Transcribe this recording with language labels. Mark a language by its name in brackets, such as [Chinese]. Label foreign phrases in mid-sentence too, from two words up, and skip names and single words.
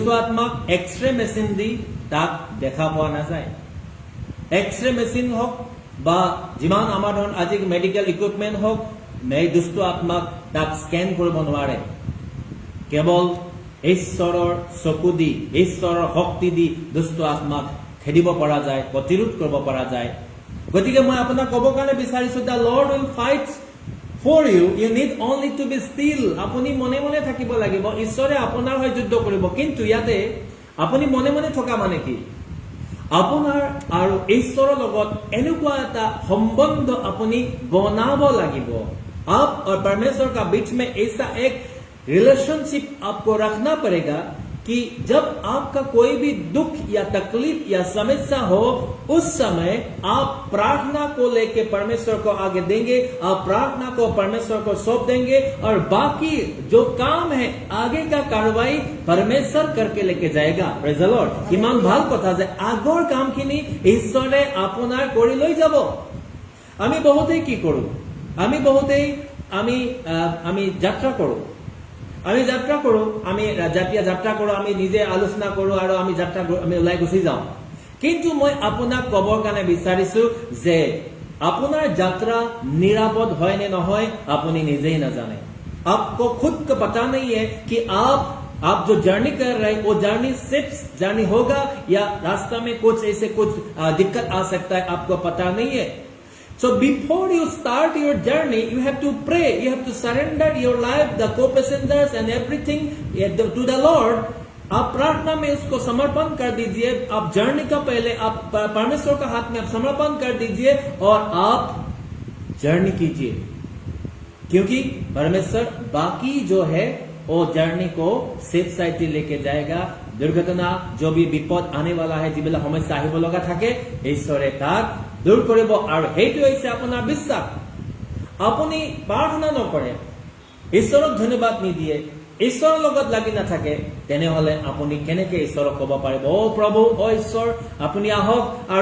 [Assamese] আত্মাক [English] X-ray machine [Assamese] দি তাক দেখা পোৱা নাযায় [English] X-ray machine [Assamese] হওক বা যিমান আমাৰ ধৰণ আজি [English] medical equipment [Assamese] হওক এই দুষ্ট আত্মাক তাক স্কেন কৰিব নোৱাৰে কেৱল ঈশ্বৰৰ চকু দি ঈশ্বৰৰ শক্তি দি দুষ্ট আত্মাক খেদিব পৰা যায় প্ৰতিৰোধ কৰিব পৰা যায় গতিকে মই আপোনাক ক'ব কাৰণে বিচাৰিছো [English] The Lord will fight for you need only to be still [Assamese] আপুনি মনে মনে থাকিব লাগিব ঈশ্বৰে আপোনাৰ হৈ যুদ্ধ কৰিব কিন্তু ইয়াতে আপুনি মনে মনে থকা মানে কি আপোনাৰ আৰু ঈশ্বৰৰ লগত এনেকুৱা এটা সম্বন্ধ আপুনি বনাব লাগিব [Hindi] आप और परमेश्वर का बीच में ऐसा एक रिलेशनशिप आपको रखना पड़ेगा कि जब आपका कोई भी दुख या तकलीफ या समस्या हो उस समय आप प्रार्थना को लेके परमेश्वर को आगे देंगे आप प्रार्थना को परमेश्वर को सौंप देंगे और बाकी जो काम है आगे का कार्रवाई परमेश्वर करके लेके जाएगा [English] Praise the Lord [Assamese] किमान ভাল কথা যে আগৰ কামখিনি ঈশ্বৰে আপোনাৰ কৰি লৈ যাব আমি বহুতেই কি কৰো আমি যাত্ৰা কৰো আমি জাতীয় যাত্ৰা কৰো আমি নিজে আলোচনা কৰো আৰু আমি ওলাই গুচি যাওঁ কিন্তু মই আপোনাক ক'বৰ কাৰণে বিচাৰিছো যে আপোনাৰ যাত্ৰা নিৰাপদ হয় নে নহয় আপুনি নিজেই নাজানে [Hindi] आपको खुद को पता नहीं है कि आप जो जर्नी कर रहे हैं वो जर्नी सिर्फ जर्नी होगा या रास्ता में कुछ दिक्कत आ सकता है आपको पता नहीं है [English] So before you start your journey, you have to pray. You have to surrender your life, the co-passengers and everything to the Lord. [Hindi] आप प्रार्थना में उसको समर्पण कर दीजिए आप जर्नी का पहले आप परमेश्वर का हाथ में आप समर्पण कर दीजिए और आप जर्नी कीजिए क्योंकि परमेश्वर बाकी जो है वो जर्नी को [English] safe side [Hindi] लेके जाएगा दुर्घटना जो भी विपद आने वाला है [Assamese] যিবিলাক সমস্যা আহিব লগা থাকে ঈশ্বৰে তাক দূৰ কৰিব আৰু হেইটো হৈছে আপোনাৰ বিশ্বাস আপুনি প্ৰাৰ্থনা নকৰে ঈশ্বৰক ধন্যবাদ নিদিয়ে ঈশ্বৰৰ লগত লাগি নাথাকে তেনেহলে আপুনি কেনেকৈ ঈশ্বৰক ক'ব পাৰিব ও প্ৰভু ও ঈশ্বৰ আপুনি আহক আৰু